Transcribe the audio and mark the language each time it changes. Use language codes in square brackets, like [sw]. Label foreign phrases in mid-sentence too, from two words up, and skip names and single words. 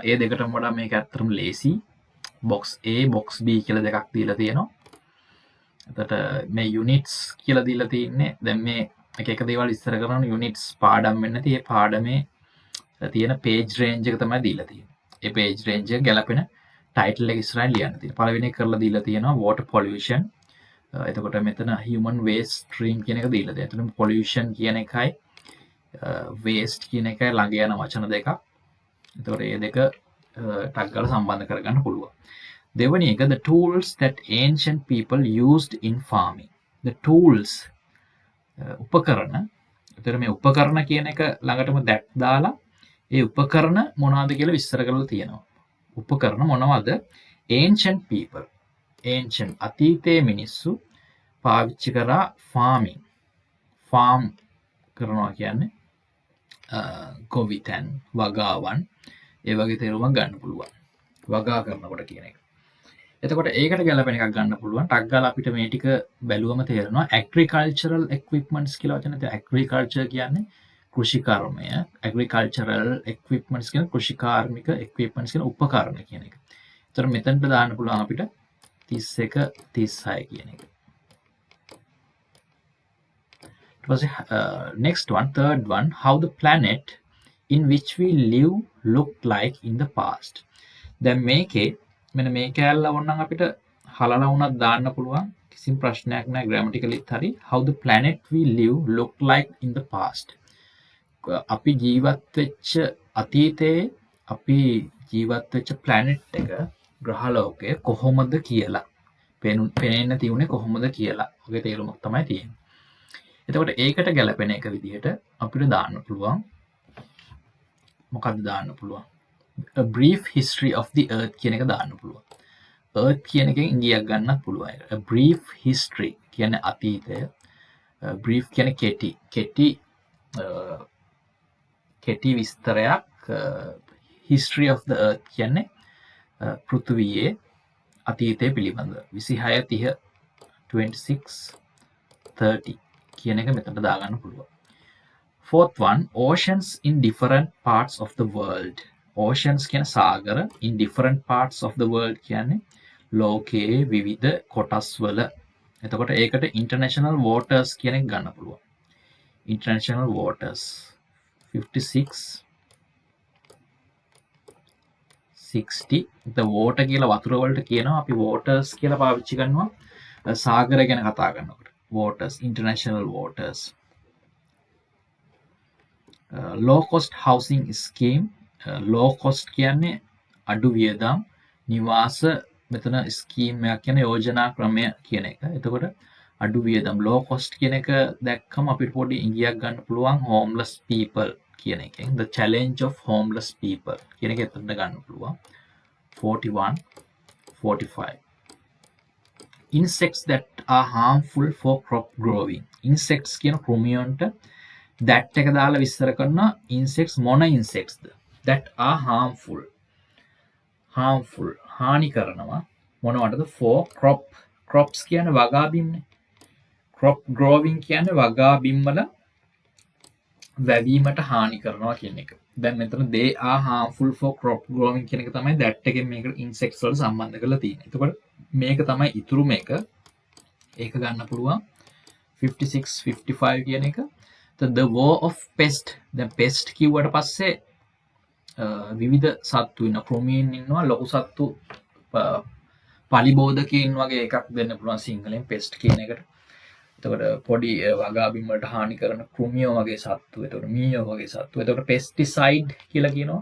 [si] ඒ දෙකටම වඩා මේක ඇත්තටම ලේසි. box A box B කියලා දෙකක් දීලා තියෙනවා. එතකොට මේ units කියලා දීලා තින්නේ දැන් මේ එක දේවල් විස්තර කරන units පාඩම් වෙන්නේ නැති ඒ පාඩමේ තියෙන [en] page range [si] එක තමයි දීලා තියෙන්නේ. ඒ [en] page range [si] එක ගැලපෙන title එක ඉස්සරහින් ලියන්න තියෙනවා. පළවෙනි එක කරලා දීලා තියෙනවා [en] water pollution. [si] එතකොට මෙතන [en] human waste stream [si] කියන එක දීලා තියෙනවා. එතන pollution කියන එකයි waste කියන එකයි ළඟ යන වචන දෙකක්. එතකොට මේ දෙක ටක් ගාලා සම්බන්ධ කරගන්න පුළුවන්. දෙවෙනි එක [en] the tools that ancient people used in farming. The tools උපකරණ. [si] එතකොට මේ උපකරණ කියන එක ළඟටම that දාලා ඒ උපකරණ මොනවද කියලා විස්තර කරලා තියෙනවා. උපකරණ මොනවද? [en] ancient people. [si] ancient අතීතයේ මිනිස්සු පාවිච්චි කරා farming. farm කරනවා කියන්නේ ගොවිතැන් වගාවන් ඒ වගේ තේරුමක් ගන්න පුළුවන්. වගා කරනකොට කියන එක. එතකොට ඒකට ගැලපෙන එකක් ගන්න පුළුවන්. ටක් ගාලා අපිට මේ ටික බැලුවම තේරෙනවා [en] agricultural equipments [si] කියලා වචන තියෙනවා. agriculture කියන්නේ කෘෂිකර්මය. [en] agricultural equipments [si] කියන්නේ කෘෂිකාර්මික equipments කියන උපකරණ කියන එක. ඒතර මෙතනට දාන්න පුළුවන් අපිට 31 36 කියන එක. [en] Next one, third one, how the planet in which we live looked like in the past. [si] දැන් මේකේ මෙන්න මේ කැලල වොන්නම් අපිට හලලා වුණත් දාන්න පුළුවන්. කිසිම ප්‍රශ්නයක් නැහැ grammaticallyත් හරි. [en] How the planet we live looked like in the past. [si] අපි ජීවත් වෙච්ච අතීතයේ අපි ජීවත් වෙච්ච planet එක ග්‍රහලෝකය කොහොමද කියලා පේන්න තියුනේ කොහොමද කියලා. ඔගේ තේරුමක් තමයි තියෙන්නේ. එතකොට ඒකට ගැලපෙන එක විදිහට අපිට දාන්න පුළුවන්. මොකක්ද දාන්න පුළුවන්? [en] A brief history of the earth [si] කියන එක දාන්න පුළුවන්. earth කියන එකෙන් ඉංග්‍රීසියක් ගන්නත් පුළුවන්. [en] A brief history [si] කියන්නේ අතීතය. brief කියන්නේ කෙටි විස්තරයක්. [en] history of the earth [si] කියන්නේ පෘථිවියේ අතීතය පිළිබඳ 26 30 26 30 කියන එක මෙතනට දාගන්න පුළුවන්. [en] Fourth one, oceans in different parts of the world. [si] Oceans කියන සාගර [en] in different parts of the world [si] කියන්නේ ලෝකයේ විවිධ කොටස් වල. එතකොට ඒකට [en] international waters [si] කියන එක ගන්න පුළුවන්. [en] International waters 56 60. the water [si] කියලා වතුර වලට කියනවා. අපි waters කියලා පාවිච්චි කරනවා සාගර ගැන කතා කරනකොට. [en] waters, international waters. low cost housing scheme. low cost [si] කියන්නේ අඩු වියදම් නිවාස මෙතන ස්කීම් එකක් කියන යෝජනා ක්‍රමය කියන එක. එතකොට අඩු වියදම් [en] low cost [si] කියන එක දැක්කම අපිට පොඩි ඉංග්‍රීසියක් ගන්න පුළුවන් [en] homeless people [si] කියන එකෙන්. [en] the challenge of homeless people [si] කියන එක එතනට ගන්න පුළුවන්. [en] 41 45. insects that are harmful for crop growing. [si] insects කියන කෘමියන්ට that එක දාලා විස්තර කරනවා. insects මොන insectsද? [en] that are harmful [si] හානි කරනවා මොනවටද? [en] for crops [si] කියන්නේ වගා බිම්නේ. [en] crop growing [si] කියන්නේ වගා බිම් වල වැවීමට හානි කරනවා කියන එක. දැන් මෙතන [en] they are harmful for crop growing [si] කියන එක තමයි that එකෙන් මේක insects වලට සම්බන්ධ කරලා තියෙන්නේ. එතකොට මේක තමයි ඉතුරු මේක. ඒක ගන්න පුළුවන් 56 55 කියන එක. [en] the war of pest. [si] දැන් pest කිව්වට පස්සේ විවිධ සත්තු ඉන්නවා. ක්‍රොමීන් ඉන්නවා. ලොකු සත්තු පලිබෝධකීන් වගේ එකක් දෙන්න පුළුවන් සිංහලෙන් pest කියන එකට. එතකොට පොඩි වගාබිම් වලට හානි කරන කෘමියෝ වගේ සත්තු. එතකොට මීයෝ වගේ සත්තු. එතකොට pesticide කියලා කියනවා.